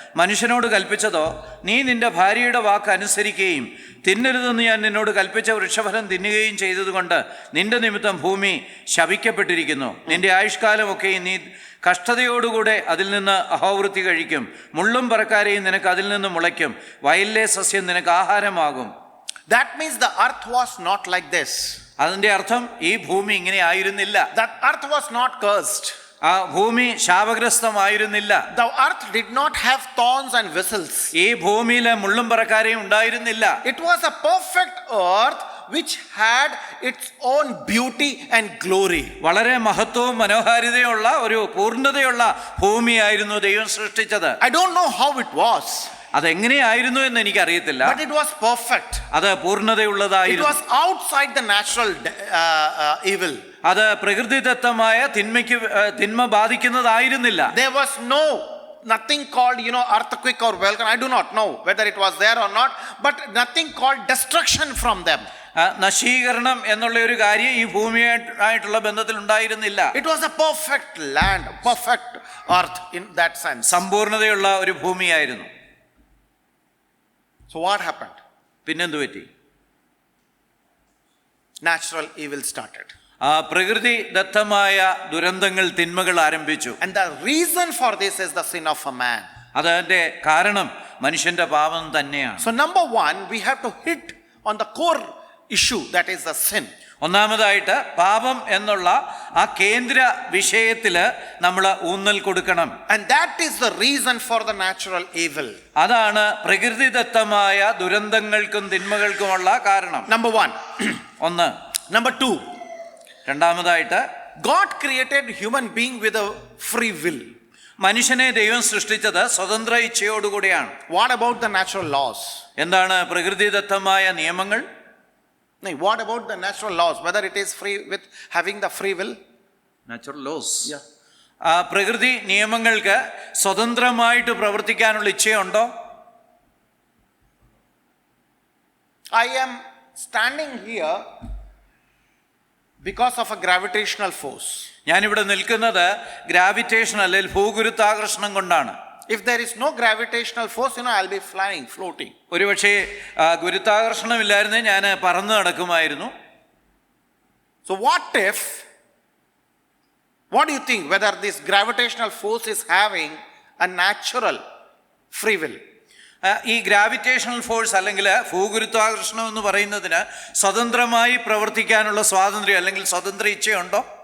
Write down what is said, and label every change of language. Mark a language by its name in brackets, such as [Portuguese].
[Malayalam] മനുഷ്യനോട് കൽപ്പിച്ചതോ, നീ നിന്റെ ഭാര്യയുടെ വാക്ക് അനുസരിക്കുകയും തിന്നരുതെന്ന് ഞാൻ നിന്നോട് കൽപ്പിച്ച വൃക്ഷഫലം തിന്നുകയും ചെയ്തതുകൊണ്ട് നിന്റെ നിമിത്തം ഭൂമി ശപിക്കപ്പെട്ടിരിക്കുന്നു. നിന്റെ ആയുഷ്കാലമൊക്കെ നീ കഷ്ടതയോടുകൂടെ അതിൽ നിന്ന് അഹോവൃത്തി കഴിക്കും. മുള്ളും പറക്കാരെയും നിനക്ക് അതിൽ നിന്ന് മുളയ്ക്കും. വയലിലെ സസ്യം നിനക്ക് ആഹാരമാകും. [English] That means the earth was not like this. [Malayalam] അതിന്റെ അർത്ഥം ഈ ഭൂമി ഇങ്ങനെ ആയിരുന്നില്ല. [English] That earth was not cursed. [Malayalam] ആ ഭൂമി ശാപഗ്രസ്തമായിരുന്നില്ല. [English] The earth did not have thorns and whistles. [Malayalam] ഈ ഭൂമിയിലെ മുള്ളും പറക്കാരെയും ഉണ്ടായിരുന്നില്ല. [English] It was a perfect earth which had its own beauty and glory. [Malayalam] വളരെ മഹത്വവും മനോഹാരിതയുള്ള ഒരു പൂർണ്ണതയുള്ള ഭൂമിയായിരുന്നു ദൈവം സൃഷ്ടിച്ചത്. [English] I don't know how it was, [Malayalam] അതെങ്ങനെയായിരുന്നു എന്ന് എനിക്കറിയത്തില്ല. [English] but it was perfect. [Malayalam] അത് [English] It [Malayalam] പൂർണ്ണതയുള്ളതായിരുന്നു. [English] was outside the natural evil. [Malayalam] അത് പ്രകൃതിദത്തമായ തിന്മ ബാധിക്കുന്നതായിരുന്നില്ല. [English] There was nothing called, earthquake or volcano. I do not know whether it was there or not, but nothing called destruction from them. [Malayalam] നശീകരണം എന്നുള്ള ഒരു കാര്യം ഈ ഭൂമിയായിട്ടുള്ള ബന്ധത്തിൽ ഉണ്ടായിരുന്നില്ല. [English] It was a perfect land, perfect earth in that sense. [Malayalam] സമ്പൂർണതയുള്ള ഒരു ഭൂമിയായിരുന്നു. [English] So what happened? [Malayalam] പിന്നെന്തു പറ്റി? [English] Natural evil started. [Malayalam] പ്രകൃതി ദത്തമായ ദുരന്തങ്ങൾ, തിന്മകൾ ആരംഭിച്ചു. [English] And the reason for this is the sin of a man. [Malayalam] അതിന്റെ കാരണം മനുഷ്യന്റെ പാപം തന്നെയാണ്. [English] So number one, we have to hit on the core issue, that is the sin. [Malayalam] ഒന്നാമതായിട്ട് പാപം എന്നുള്ള ആ കേന്ദ്ര വിഷയത്തില് നമ്മൾ ഊന്നൽ കൊടുക്കണം. [English] And that is the reason for the natural evil. [Malayalam] അതാണ് പ്രകൃതിദത്തമായ ദുരന്തങ്ങൾക്കും തിന്മകൾക്കുമുള്ള കാരണം. [English] Number one. [Malayalam] ഒന്ന്. [English] Number two, [Malayalam] രണ്ടാമതായിട്ട് [English] God created human being with a free will. [Malayalam] മനുഷ്യനെ ദൈവം സൃഷ്ടിച്ചത് സ്വതന്ത്ര ഇച്ഛയോടുകൂടിയാണ്. [English] What about the natural laws? [Malayalam] എന്താണ് പ്രകൃതിദത്തമായ നിയമങ്ങൾ? [English] No, what about the natural laws? Whether it is free with having the free will? Natural laws. Yeah. [Malayalam] ആ പ്രകൃതി നിയമങ്ങൾക്ക് സ്വതന്ത്രമായിട്ട് പ്രവർത്തിക്കാനുള്ള ഇച്ഛയുണ്ടോ? [English] I am standing here because of a gravitational force. [Malayalam] ഞാനിവിടെ നിൽക്കുന്നത് ഗ്രാവിറ്റേഷൻ അല്ലെങ്കിൽ ഭൂഗുരുത്വാകർഷണം കൊണ്ടാണ്. [English] If there is no gravitational force, I'll be flying, floating. [Malayalam] ഒരുപക്ഷെ ഗുരുത്വാകർഷണമില്ലായിരുന്നേ ഞാൻ പറന്നു നടക്കുമായിരുന്നു. [English] So what do you think, whether this gravitational force is having a natural free will? [Malayalam] ഈ gravitational force അല്ലെങ്കിൽ ഭൂഗുരുത്വാകർഷണം എന്ന് പറയുന്നതിന് സ്വതന്ത്രമായി പ്രവർത്തിക്കാനുള്ള സ്വാതന്ത്ര്യം അല്ലെങ്കിൽ സ്വതന്ത്ര ഇച്ഛയുണ്ടോ?